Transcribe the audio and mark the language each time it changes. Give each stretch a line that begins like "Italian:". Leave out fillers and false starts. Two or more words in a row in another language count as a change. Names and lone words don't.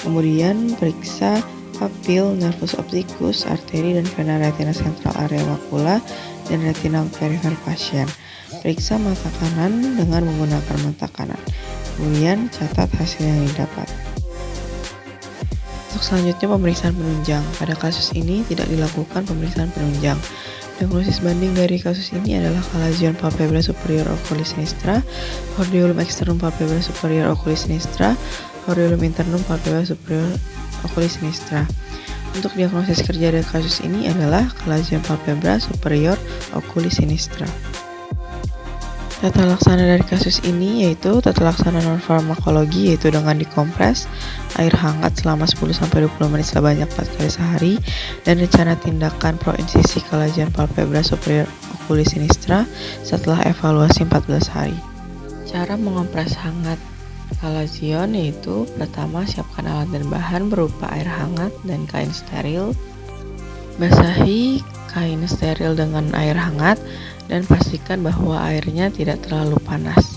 Indonesian: Kemudian periksa papil,
Latin: nervus opticus,
Indonesian: arteri dan vena retina sentral area makula, dan retinal perifer pasien. Periksa mata kanan dengan menggunakan mata kanan. Kemudian catat hasil yang didapat. Untuk selanjutnya pemeriksaan penunjang. Pada kasus ini tidak dilakukan pemeriksaan penunjang. Diagnosis banding dari kasus ini adalah kalazion
Latin: palpebra superior oculis sinistra, hordeolum externum palpebra superior oculis sinistra, hordeolum internum palpebra superior oculis sinistra.
Indonesian: Untuk diagnosis kerja dari kasus ini adalah kalazion
Latin: palpebra superior oculis sinistra.
Indonesian: Tata laksana dari kasus ini yaitu tata laksana non-farmakologi, yaitu dengan dikompres air hangat selama 10-20 menit sebanyak 4 kali sehari, dan rencana tindakan pro-insisi kalazion
Latin: palpebra superior oculis sinistra
Indonesian: setelah evaluasi 14 hari. Cara mengompres hangat kalazion yaitu pertama, siapkan alat dan bahan berupa air hangat dan kain steril. Basahi kain steril dengan air hangat dan pastikan bahwa airnya tidak terlalu panas.